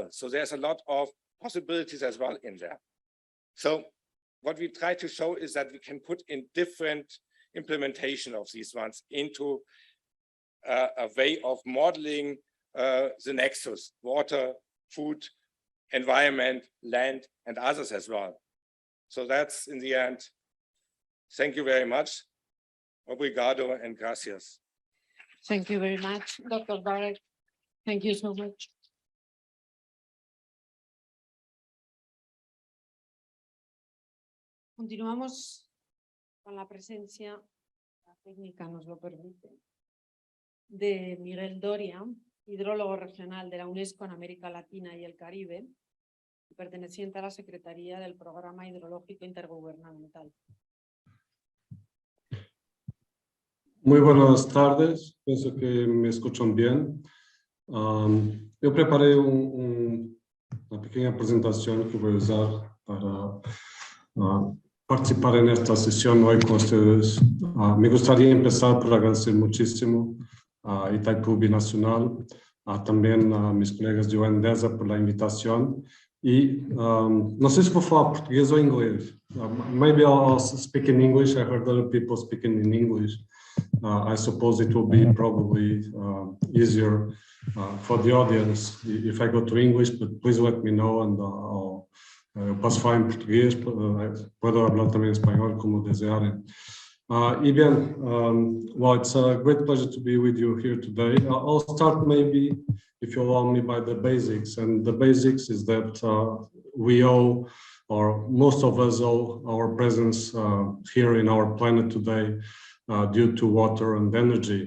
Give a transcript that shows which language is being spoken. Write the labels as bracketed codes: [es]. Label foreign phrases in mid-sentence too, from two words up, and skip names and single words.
[en] So there's a lot of possibilities as well in there. So what we try to show is that we can put in different implementation of these ones into a way of modeling the nexus, water, food, environment, land, and others as well. So that's in the end. Thank you very much. Obrigado and gracias. Thank you very much, Dr. Barek. Thank you so much. [es] Continuamos con la presencia, la técnica nos lo permite, de Miguel Doria, hidrólogo regional de la UNESCO en América Latina y el Caribe, y perteneciente a la Secretaría del Programa Hidrológico Intergubernamental. Muy buenas tardes, pienso que me escuchan bien. [pt] Eu preparei uma pequena apresentação que vou usar para participar nesta [es] sesión hoy con ustedes. Me gustaría empezar por agradecer muchísimo a Itaipu Binacional, también a mis colegas de UNDESA por la invitación. [pt] E não sei se vou falar português ou inglês. [en] Maybe I'll speak in English. I heard other people speaking in English. I suppose it will be probably easier for the audience if I go to English, but please let me know and [pt] eu posso falar em português, [es] puedo hablar [en] também espanhol, como desejarem. [pt] E bem, [en] well, it's a great pleasure to be with you here today. I'll start maybe, if you allow me, by the basics. And the basics is that we owe, or most of us owe, our presence here in our planet today due to water and energy.